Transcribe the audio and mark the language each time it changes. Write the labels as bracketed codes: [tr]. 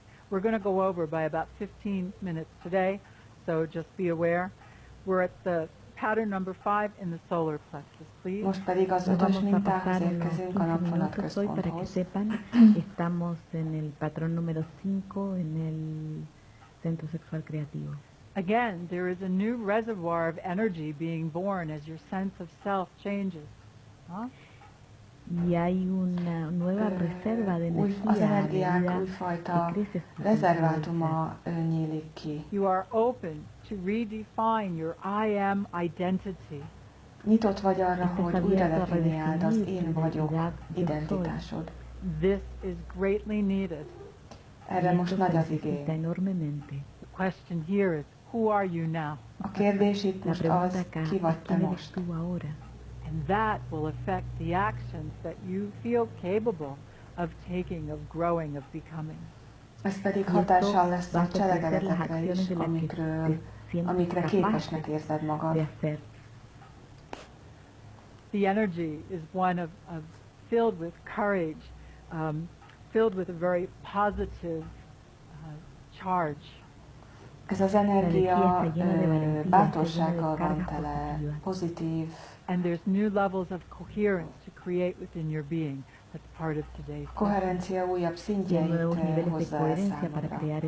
[en] We're going to go over by about 15 minutes today, so just be aware. We're at the pattern number 5 in the solar plexus, please. [hu] Most pedig az 5-ös mintához érkezünk a napvonat központhoz. [es] Estamos en el patrón número 5 en el centro sexual creativo. [en] Again, there is a new reservoir of energy being born as your sense of self changes. [es] Y hay una nueva reserva de [hu] Az [es] energía [hu] energiák újfajta rezervátuma nyílik ki. [en] You are open to redefine your I am identity. [hu] Nyitott vagy arra, hogy újra definiáld az én vagyok identitásod. [en] This is greatly needed. [hu] Erre most nagy az igény. [en] The question here is, who are you now? [hu] A kérdés itt most az, ki vagy te most. [en] And that will affect the actions that you feel capable of taking, of growing, of becoming. [hu] Ez pedig hatással lesz a cselekedetekre is, amikre képesnek érzed magad. [en] The energy is one of filled with courage, filled with a very positive charge. [hu] Ez az energia bátorsággal van tele, pozitív. [en] And there's new levels of coherence to create within your being. That's part of today's. [hu] Coherencia újabb szintjeit hozza el számodra.